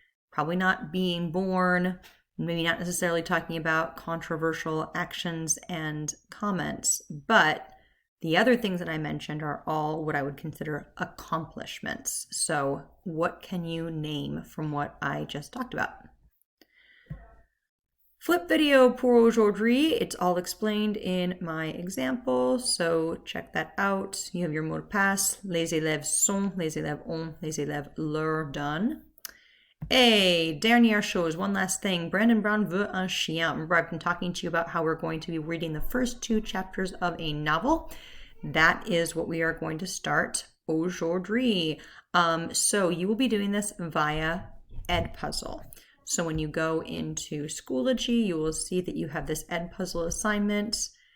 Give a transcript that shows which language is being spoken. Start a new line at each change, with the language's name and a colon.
English: Probably not being born, maybe not necessarily talking about controversial actions and comments, but the other things that I mentioned are all what I would consider accomplishments. So what can you name from what I just talked about?
French: Flip video pour aujourd'hui.
English: It's all explained in my example, so check that out. You have your mot de passe.
French: Les élèves sont, les élèves ont, les élèves leur donnent.
English: Hey,
French: dernière chose,
English: one last thing. Brandon Brown veut un chien. Remember, I've been talking to you about how we're going to be reading the first 2 chapters of a novel. That is what we are going to start aujourd'hui. So you will be doing this via Edpuzzle. So when you go into Schoology, you will see that you have this Edpuzzle assignment.